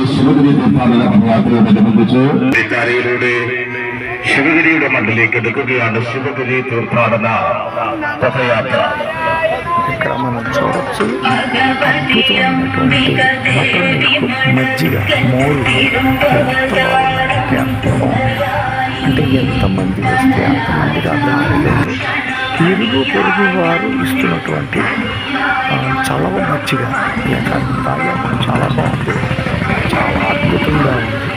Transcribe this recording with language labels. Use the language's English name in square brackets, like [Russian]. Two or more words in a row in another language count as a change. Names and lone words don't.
[Malayalam] ശിവഗിരി തീർത്ഥാടന പദയാത്രയോടനുബന്ധിച്ച് ശിവഗിരിയുടെ മണ്ണിലേക്ക് എടുക്കുകയാണ് ശിവഗിരി തീർത്ഥാടന പദയാത്ര. [Telugu] ఇక్కడ మనం చూడొచ్చు అద్భుతమైనటువంటి మజ్జిగ మోరు అంటే ఎంతమంది వస్తే అంతమందికి ఆ దారిలో ఇరుగు పొరుగు వారు ఇస్తున్నటువంటి చలవ మజ్జిగ తాగాము. చాలా బాగుంది, చాలా అద్భుతంగా ఉంది.